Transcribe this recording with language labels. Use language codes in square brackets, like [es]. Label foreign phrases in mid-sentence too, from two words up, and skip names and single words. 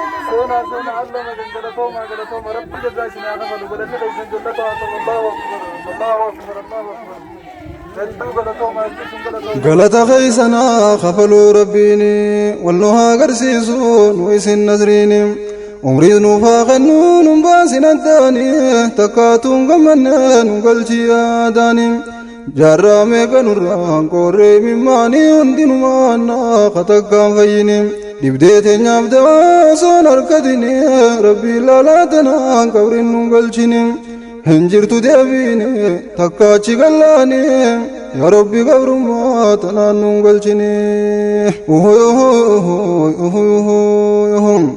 [om] Soona, soona, Allah magan galatooma, galatooma. Rabbi jazaa isin haa kafalu. Godhate dha isin jannata haa ta'u. [ar] Allahu akbar, Allahu akbar, Allahu akbar. [om] Hedduu galatooma, hedduu sun galatooma. Galata keessanaa kafaluu Rabbiini, wal nu haa agarsiisu, nu isin nasriini. Umriis nuuf haa kennu, nun baasin addaani, takkaatuun gammanne, nu galchi yaadaani. Jaarraa meeqa nurraa qoorree mimmaanii hundinumaa annaa katakkaan fayyini. Dibdee teenyaaf dawaa osoon harkatini, Rabbi ilaalaa tanaan qabriin nun galchini. Hin jirtu deebiini, takkaachi gallaani, yaa Rabbi gabrummaa tanaan nun galchini. Uhu, uhu, uhu, uhu, uhu, uhu.